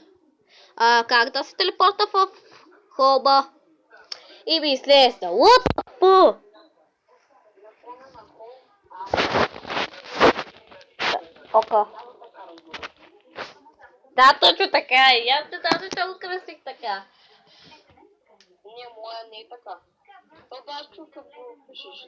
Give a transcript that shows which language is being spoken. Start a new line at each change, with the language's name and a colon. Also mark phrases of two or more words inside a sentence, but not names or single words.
Bulgarian: как да се телепорта в хоба? И ми излезна.
English: What the fuck?
Bulgarian: Ока. Да, точно така е. Аз не знам защо го кръстих така. Не, моя не е така. Това аз чух какво пишеш.